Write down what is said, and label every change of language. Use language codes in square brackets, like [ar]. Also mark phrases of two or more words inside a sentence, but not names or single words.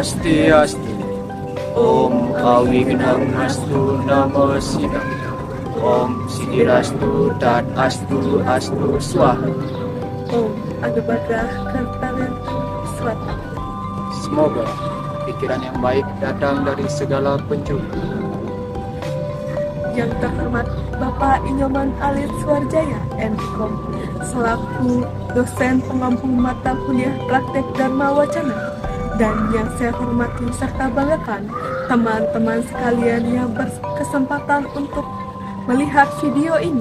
[sa] Swastiastu. Om Awighnastu Namo Siddhaya. Om Siddhirastu Tat Astu Astu Swaha. Om Anugerah Kartawentu Swata. [id] Semoga pikiran yang baik datang dari segala penjuru. Yang terhormat Bapak Inyoman Alit Suarjaya, MKom, selaku dosen pengampu mata kuliah praktek Dharma Wacana, dan yang saya hormati serta banggakan teman-teman sekalian yang berkesempatan untuk melihat video ini.